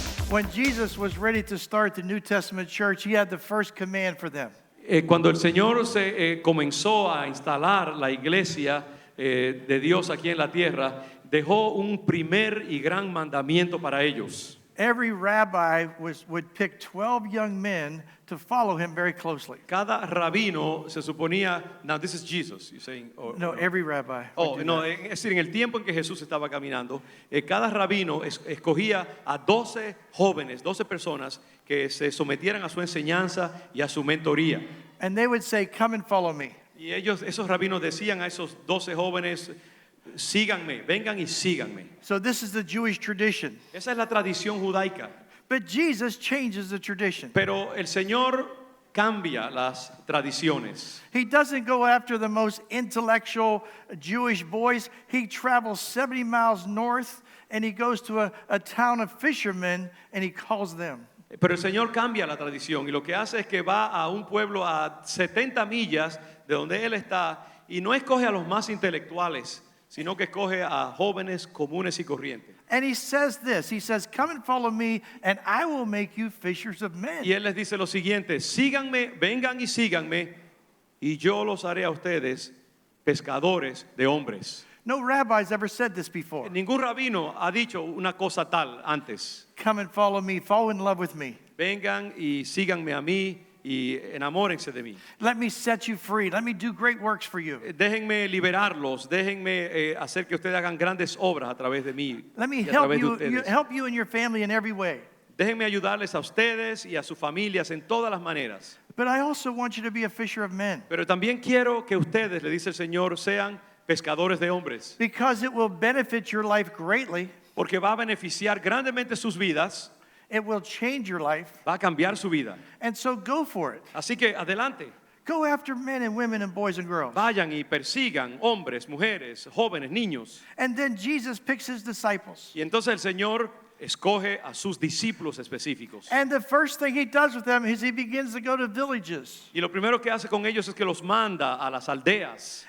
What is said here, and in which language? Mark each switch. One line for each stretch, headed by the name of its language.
English: When Jesus was ready to start the New Testament church, he had the first command for them.
Spanish: Cuando el Señor comenzó a instalar la iglesia de Dios aquí en la tierra, dejó un primer y gran mandamiento para ellos.
English: Every rabbi would pick 12 young men to follow him very closely.
Spanish: Cada rabino se suponía,
English: now this is Jesus, you're saying? No, every rabbi. Oh, would do no, that.
Spanish: es decir, en el tiempo en que Jesús estaba caminando, cada rabino escogía a 12 jóvenes, 12 personas que se sometieran a su enseñanza y a su mentoría.
English: And they would say, come and follow me.
Spanish: Y esos rabinos decían a esos 12 jóvenes, síganme, vengan y síganme.
English: So this is the Jewish tradition.
Spanish: Esa es la tradición judaica.
English: But Jesus changes the tradition.
Spanish: Pero el Señor cambia las tradiciones.
English: He doesn't go after the most intellectual Jewish boys. He travels 70 miles north and he goes to a town of fishermen and he calls them.
Spanish: Pero el Señor cambia la tradición y lo que hace es que va a un pueblo a 70 millas de donde Él está y no escoge a los más intelectuales, sino que escoge a jóvenes comunes y corrientes.
English: And he says this, he says, come and follow me and I will make you fishers of men.
Spanish: Y Él les dice lo siguiente, síganme, vengan y síganme y yo los haré a ustedes pescadores de hombres.
English: No rabbi's ever said this before.
Spanish: Ningún rabino ha dicho una cosa tal antes.
English: Come and follow me, fall in love with me.
Spanish: Vengan y síganme a mí y enamórense de mí.
English: Let me set you free. Let me do great works for you.
Spanish: Déjenme liberarlos, déjenme hacer que ustedes hagan grandes obras a través de mí.
English: Let me
Spanish: y a través de ustedes.
English: help you and your family in every way.
Spanish: Déjenme ayudarles a ustedes y a sus familias en todas las maneras.
English: But I also want you to be a fisher of men.
Spanish: Pero también quiero que ustedes, le dice el Señor, sean pescadores de hombres.
English: Because it will benefit your life greatly.
Spanish: Porque va a beneficiar grandemente sus vidas,
English: It will change your life.
Spanish: va a cambiar su vida.
English: And so go for it.
Spanish: Así que adelante,
English: Go after men and women and boys and girls.
Spanish: vayan y persigan hombres, mujeres, jóvenes, niños.
English: And then Jesus picks his disciples.
Spanish: Y entonces el Señor escoge a sus discípulos específicos.
English: And the first thing he does with them is he begins to go to villages
Spanish: Y lo primero que hace con ellos es que los manda a las aldeas